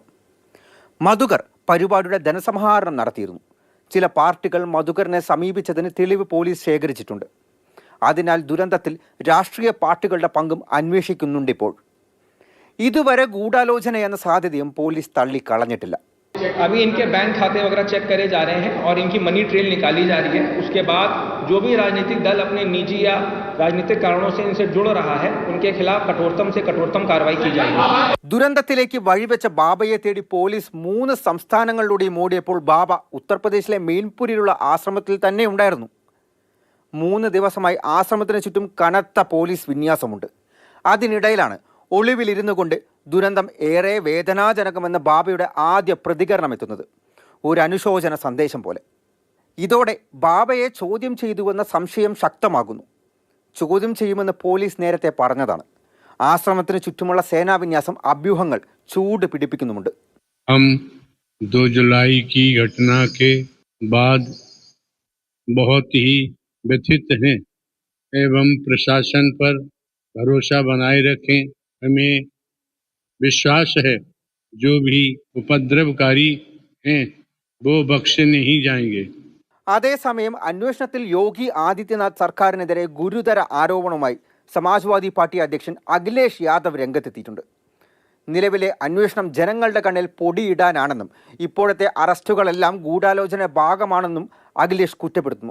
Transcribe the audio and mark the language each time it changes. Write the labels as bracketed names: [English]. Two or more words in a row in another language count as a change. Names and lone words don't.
[Malayalam] മധുകർ പരിപാടിയുടെ ധനസമാഹരണം നടത്തിയിരുന്നു. ചില പാർട്ടികൾ മധുകറിനെ സമീപിച്ചതിന് തെളിവ് പോലീസ് ശേഖരിച്ചിട്ടുണ്ട്. അതിനാൽ ദുരന്തത്തിൽ രാഷ്ട്രീയ പാർട്ടികളുടെ പങ്കും അന്വേഷിക്കുന്നുണ്ടിപ്പോൾ. ഇതുവരെ ഗൂഢാലോചന എന്ന സാധ്യതയും പോലീസ് തള്ളിക്കളഞ്ഞിട്ടില്ല. [Hindi] अभी इनके बैंक खाते वगैरह चेक करे जा रहे हैं और इनकी [English] money trail [Hindi] निकाली जा रही है. उसके बाद जो भी राजनीतिक दल अपने निजी या राजनीतिक कारणों से इनसे जुड़ रहा है उनके खिलाफ कठोरतम से कठोरतम कार्रवाई की जाएगी. [Malayalam] ദുരന്തത്തിലേക്ക് വഴിവെച്ച ബാബയെ തേടി പോലീസ് 3 സംസ്ഥാനങ്ങളിലൂടെയും ഓടിയപ്പോൾ ബാബ ഉത്തർപ്രദേശിലെ മെയിൻപുരിയിലുള്ള ആശ്രമത്തിൽ തന്നെ ഉണ്ടായിരുന്നു. 3 ദിവസമായി ആശ്രമത്തിന് ചുറ്റും കനത്ത പോലീസ് വിന്യാസമുണ്ട്. അതിനിടയിലാണ് ഒളിവിലിരുന്നു കൊണ്ട് ദുരന്തം ഏറെ വേദനാജനകമെന്ന് ബാബയുടെ ആദ്യ പ്രതികരണം എത്തുന്നത്. ഒരു അനുശോചന സന്ദേശം പോലെ. ഇതോടെ ബാബയെ ചോദ്യം ചെയ്തുവെന്ന സംശയം ശക്തമാകുന്നു. ചോദ്യം ചെയ്യുമെന്ന് പോലീസ് നേരത്തെ പറഞ്ഞതാണ്. ആശ്രമത്തിന് ചുറ്റുമുള്ള സേനാവിന്യാസം അഭ്യൂഹങ്ങൾ ചൂട് പിടിപ്പിക്കുന്നുമുണ്ട്. [Hindi] 2 जुलाई की घटना के बाद बहुत ही व्यथित हैं एवं प्रशासन पर भरोसा बनाए रखें. हमें विश्वास है जो भी उपद्रवकारी हैं वो बख्शे नहीं जाएंगे. [Malayalam] അതേസമയം അന്വേഷണത്തിൽ യോഗി ആദിത്യനാഥ് സർക്കാരിനെതിരെ ഗുരുതര ആരോപണവുമായി സമാജ്വാദി പാർട്ടി അധ്യക്ഷൻ അഖിലേഷ് യാദവ് രംഗത്തെത്തിയിട്ടുണ്ട്. നിലവിലെ അന്വേഷണം ജനങ്ങളുടെ കണ്ണിൽ പൊടിയിടാനാണെന്നും ഇപ്പോഴത്തെ അറസ്റ്റുകളെല്ലാം ഗൂഢാലോചന ഭാഗമാണെന്നും അഖിലേഷ് കുറ്റപ്പെടുത്തുന്നു.